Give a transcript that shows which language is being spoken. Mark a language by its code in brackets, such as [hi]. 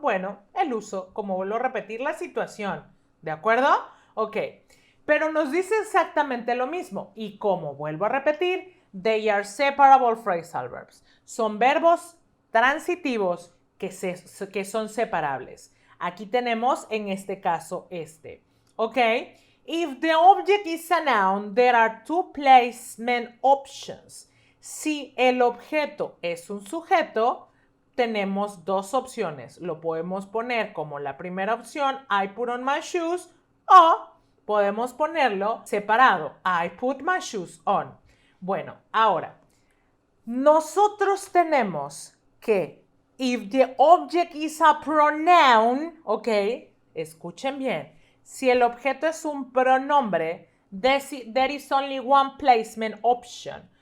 [es] Bueno, el uso, como vuelvo a repetir, la situación. ¿De acuerdo? Ok. Pero nos dice exactamente lo mismo. Y como vuelvo a repetir, [en] they are separable phrasal verbs. [es] Son verbos transitivos que son separables. Aquí tenemos en este caso ¿ok? [en] If the object is a noun, there are two placement options. [es] Si el objeto es un sujeto, tenemos dos opciones. Lo podemos poner como la primera opción, [en] I put on my shoes, [es] o podemos ponerlo separado, [en] I put my shoes on. [es] Bueno, ahora, nosotros tenemos que, [en] if the object is a pronoun, [es] ok, escuchen bien, si el objeto es un pronombre, [en] there is only one placement option.